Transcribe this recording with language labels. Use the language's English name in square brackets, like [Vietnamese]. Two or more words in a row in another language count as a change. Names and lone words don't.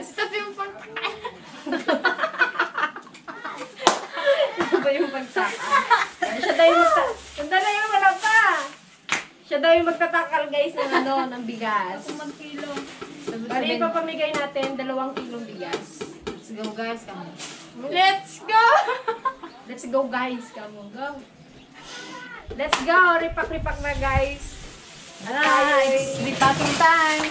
[Filipino] Ito yung pagkain. Ito ba yung pagsaka? Siya daw yung Sandali yung wala pa. Siya daw yung magtatakal guys ng ng bigas. Mag-kilo. Bali, ipapamigay natin 2 kilong bigas. [English] Let's go guys, kamo. Let's go! Let's go guys. Come on, go. Let's go. [Filipino] Ripak-ripak na guys. [English] It's repacking time.